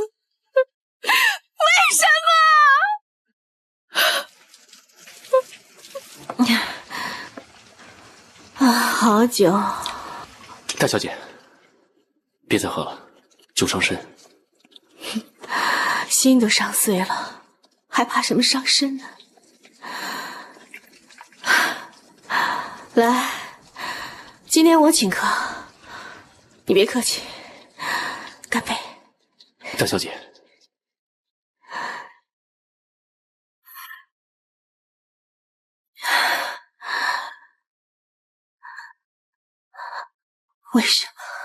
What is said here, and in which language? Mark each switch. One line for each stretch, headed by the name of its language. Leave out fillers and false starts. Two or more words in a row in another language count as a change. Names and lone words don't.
Chinese: 為什麼？啊，好久。大小姐，別再喝了，酒傷身。心都傷碎了，還怕什麼傷身呢？來，今天我請客，你別客氣，乾杯。大小姐，為什麼？